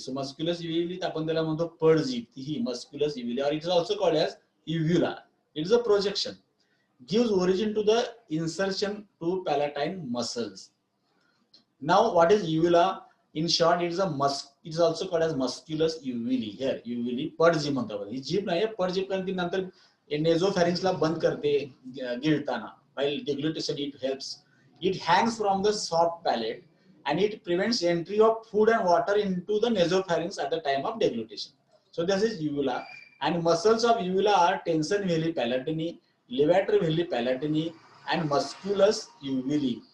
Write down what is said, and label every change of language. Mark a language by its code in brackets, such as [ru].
[en] So musculus uvuli आपण त्याला म्हणतो पडजीभ, ही musculus uvuli, or it is also called as uvula. It is a projection. Gives origin to the insertion to palatine muscles. Now, what is uvula? In short, it is it is also called as musculus uvuli. [mr] Here, uvuli पडजीभ म्हणतो आपण. ही जीभ नाही, पडजीभ कारण ती नंतर नेझोफॅरिंक्सला बंद करते गिळताना. [en] While deglutition, it helps. It hangs from the soft palate, and it prevents entry of food and water into the nasopharynx at the time of deglutition. So this is uvula, and muscles of uvula are tensor veli palatini, levator veli palatini, and musculus uvuli.